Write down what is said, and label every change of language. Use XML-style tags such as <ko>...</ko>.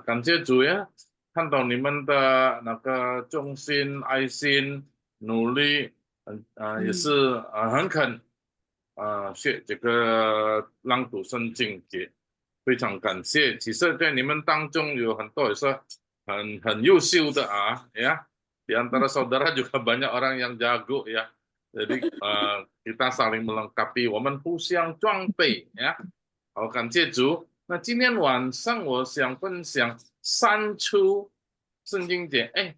<zh>感谢主呀，看到你们的那个忠心、爱心、努力，也是很肯学这个朗读圣经节，非常感谢。其实，在你们当中有很多也是很优秀的ya.</zh> <id>Di antara saudara juga banyak orang yang jago ya. Jadi kita saling melengkapi,</id> <zh>我们互相装备呀。好，感谢主。那今天晚上我想分享3出圣经节。</zh>